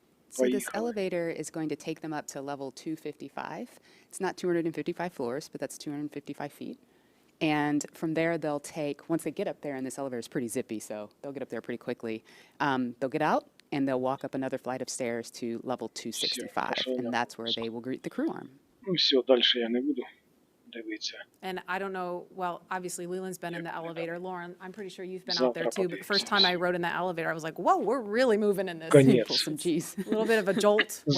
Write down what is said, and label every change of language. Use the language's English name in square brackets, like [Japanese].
[English] So this elevator is going to take them up to level 255. It's not 255 floors, but that's 255 feet. And from there, they'll take, once they get up there, and this elevator is pretty zippy, so they'll get up there pretty quickly, they'll get out, and they'll walk up another flight of stairs to level 265, and that's where they will greet the crew arm. [Ukrainian] Ну все, дальше я не буду дивитися. [English] And I don't know, well, obviously Leland's been in the elevator. Lauren, I'm pretty sure you've been out there too, but the first time I rode in the elevator, I was like, whoa, we're really moving in this. [Russian] Конец. [English] Pull some G's. A little bit of a jolt when it